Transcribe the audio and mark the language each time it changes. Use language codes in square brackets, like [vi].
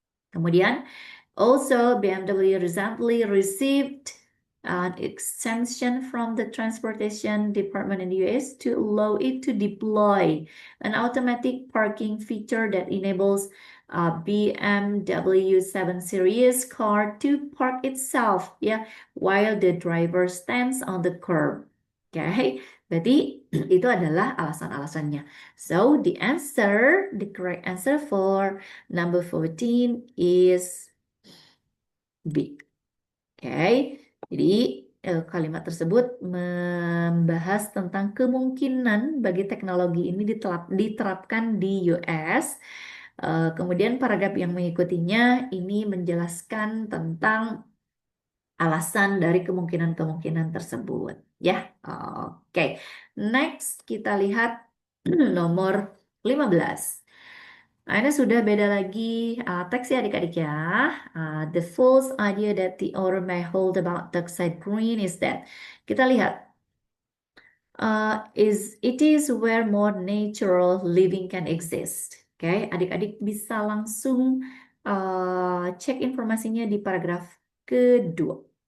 [en] Kemudian, also BMW recently received an exemption from the Transportation Department in the US to allow it to deploy an automatic parking feature that enables a BMW 7 Series car to park itself ya while the driver stands on the curb. [id] Okay, berarti itu adalah alasan-alasannya. [en] So the answer, the correct answer for number 14 is B. [id] Oke, jadi kalimat tersebut membahas tentang kemungkinan bagi teknologi ini diterapkan di US. Kemudian paragraf yang mengikutinya ini menjelaskan tentang alasan dari kemungkinan-kemungkinan tersebut. Ya, oke. Next kita lihat nomor 15. Nah, ini sudah beda lagi teks ya adik-adik ya. [en] The false idea that the author may hold about dark side green is that. [id] Kita lihat. [en] It is where more natural living can exist. [id] Oke, adik-adik bisa langsung cek informasinya di paragraf kedua.